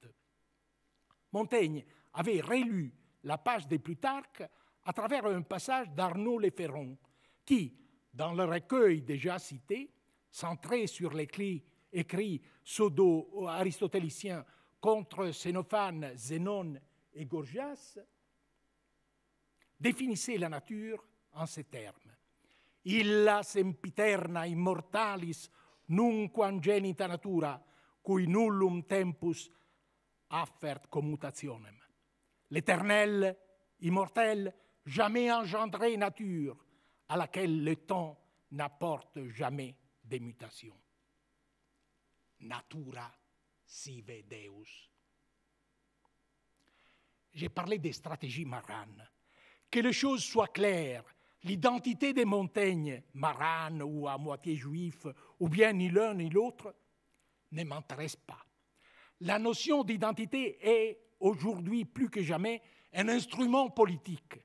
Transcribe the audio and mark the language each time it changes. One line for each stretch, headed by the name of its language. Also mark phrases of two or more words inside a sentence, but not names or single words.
French: Montaigne avait relu la page de Plutarque à travers un passage d'Arnaud Le Ferron, qui, dans le recueil déjà cité, centré sur l'écrit pseudo-aristotélicien contre Xénophane, Zénon et Gorgias, définissait la nature en ces termes.
Latin: Illa sempiterna immortalis nunc ingenita natura, cui nullum tempus affert commutationem.
French: L'éternel, immortel, jamais engendré nature, à laquelle le temps n'apporte jamais de mutation.
Latin: Natura sive Deus.
French: J'ai parlé des stratégies maranes. Que les choses soient claires, l'identité de Montaigne, marane ou à moitié juif, ou bien ni l'un ni l'autre, ne m'intéresse pas. La notion d'identité est, aujourd'hui plus que jamais, un instrument politique.